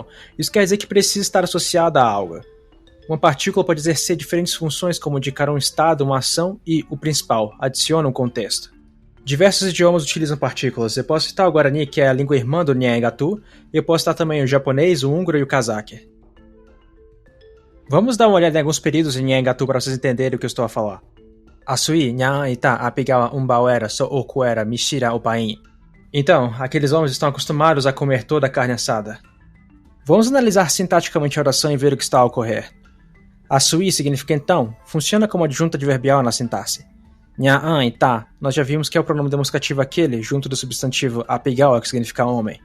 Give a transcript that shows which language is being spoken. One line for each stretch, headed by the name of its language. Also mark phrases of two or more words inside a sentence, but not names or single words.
Portuguese: Isso quer dizer que precisa estar associada a algo. Uma partícula pode exercer diferentes funções, como indicar um estado, uma ação e, o principal, adiciona um contexto. Diversos idiomas utilizam partículas. Eu posso citar o Guarani, que é a língua irmã do Nyangato, e eu posso citar também o japonês, o húngaro e o cazaque. Vamos dar uma olhada em alguns períodos em Nyangato para vocês entenderem o que eu estou a falar.
Nheengatu: Asui, nyan, ita, apigawa, umbauera, so okuera, mishira, opain.
Portuguese: Então, aqueles homens estão acostumados a comer toda a carne assada. Vamos analisar sintaticamente a oração e ver o que está a ocorrer. Asui significa então, funciona como adjunta adverbial na sintaxe. Nyan e ta, nós já vimos que é o pronome demonstrativo aquele, junto do substantivo apigawa, que significa homem.